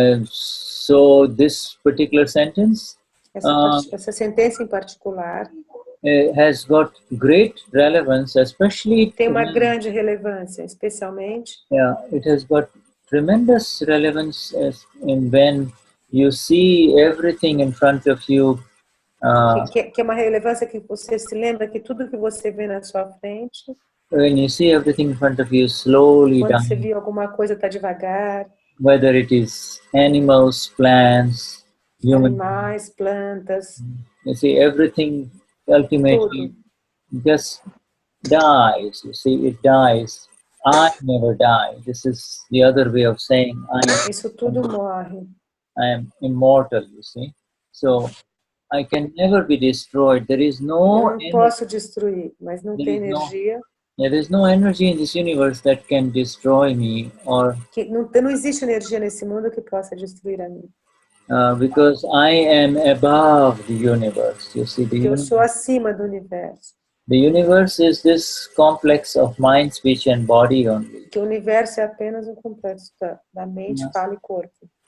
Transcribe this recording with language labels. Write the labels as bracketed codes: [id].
[en] So this particular sentence [pt] essa sentença em particular [en] has got great relevance, especially [pt] tem uma grande relevância, especialmente. [en] Yeah, it has got tremendous relevance in when you see everything in front of you. [pt] Que é uma relevância que você se lembra que tudo que você vê na sua frente. [en] When you see everything in front of you slowly [pt] quando [en] dying, [pt] você vê alguma coisa tá devagar. [en] Whether it is animals, plants, [pt] animais, plantas. [en] You see, everything ultimately just dies. You see, it dies. I never die. This is the other way of saying [pt] Isso tudo morre. [en] I am immortal, you see. So I can never be destroyed. There is no [pt] Eu não posso destruir, mas não tem energia. [en] There is no energy in this universe that can destroy me, or [pt] não existe energia nesse mundo que possa destruir a mim. [en] Because I am above the universe. You see, [pt] eu sou acima do universo. [en] The universe is this complex of mind, speech, and body only. [pt] Que o universo é apenas um complexo da mente, fala e corpo.